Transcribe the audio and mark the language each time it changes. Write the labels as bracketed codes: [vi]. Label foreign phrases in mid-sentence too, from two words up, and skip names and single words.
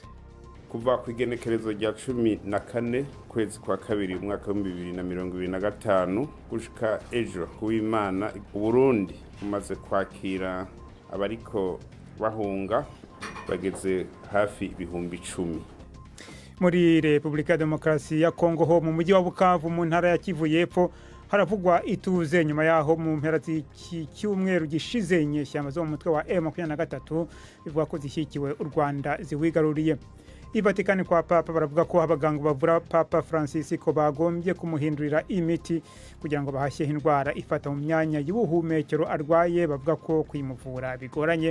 [rn] Kuva ku igenekerezo rya 14 kwezi kwa kabiri umwaka wa 2025 gushika ejo kuw'Imana, Burundi umaze kwakira abariko bahunga bageze hafi ibihumbi 10. [rw] Muri Repubulika ya Demokarasi ya Kongo ho mu mujyi wa Bukavu mu ntara ya Kivu y'Epfo haravugwa ituze nyuma yaho mu mpera z'icyumweru gishize inyeshyamba zo mu mutwe wa M23 bivuga ko zishyikiwe u Rwanda ziwigaruriye. Ivatikani kwa Papa baravuga ko abaganga bavura Papa Francisco bagombye kumuhindurira imiti kugira ngo bahashye indwara ifata mu myanya y'ubuhumekero arwaye, bavuga ko kwimuvura bigoranye.